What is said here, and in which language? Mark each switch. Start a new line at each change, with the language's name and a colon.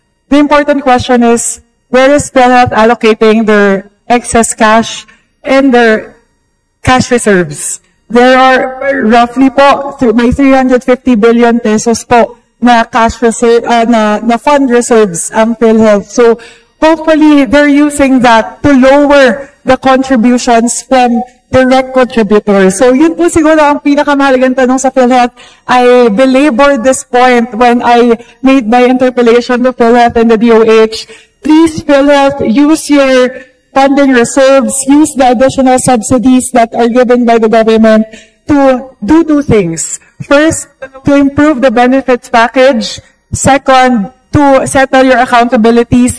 English: The important question is, where is PhilHealth allocating their excess cash and their cash reserves? There are roughly po,
Filipino: may
English: 350 billion pesos po na cash reserve, na fund reserves ang PhilHealth. So, hopefully, they're using that to lower the contributions from direct contributors.
Filipino: So, yun po siguro ang pinakamahalagang tanong sa PhilHealth.
English: I belabored this point when I made my interpellation to PhilHealth and the DOH. Please, PhilHealth, use your funding reserves, use the additional subsidies that are given by the government to do two things. First, to improve the benefits package. Second, to settle your accountabilities.